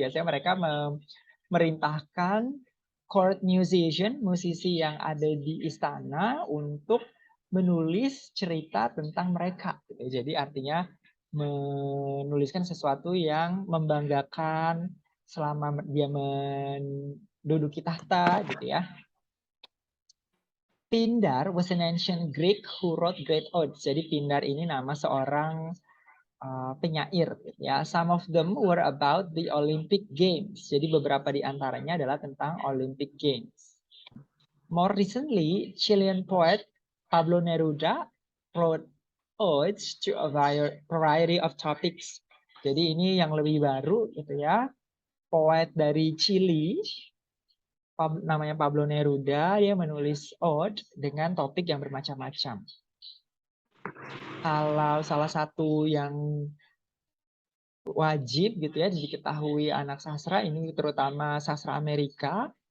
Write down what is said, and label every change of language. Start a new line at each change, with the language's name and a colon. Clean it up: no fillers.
Indonesian: Biasanya mereka memerintahkan
English: court musician,
Indonesian: musisi yang ada di istana untuk menulis cerita tentang mereka gitu ya. Jadi artinya menuliskan sesuatu yang membanggakan selama dia menduduki tahta gitu ya.
English: Pindar was an ancient Greek who wrote great odes.
Indonesian: Jadi Pindar ini nama seorang penyair gitu ya.
English: Some of them were about the Olympic Games.
Indonesian: Jadi beberapa di antaranya adalah tentang Olympic Games.
English: More recently, Chilean poet Pablo Neruda wrote odes to a variety of topics.
Indonesian: Jadi ini yang lebih baru gitu ya. Poet dari Chili namanya Pablo Neruda, dia menulis ode dengan topik yang bermacam-macam. Kalau salah satu yang wajib gitu ya diketahui anak sastra ini, terutama sastra Amerika.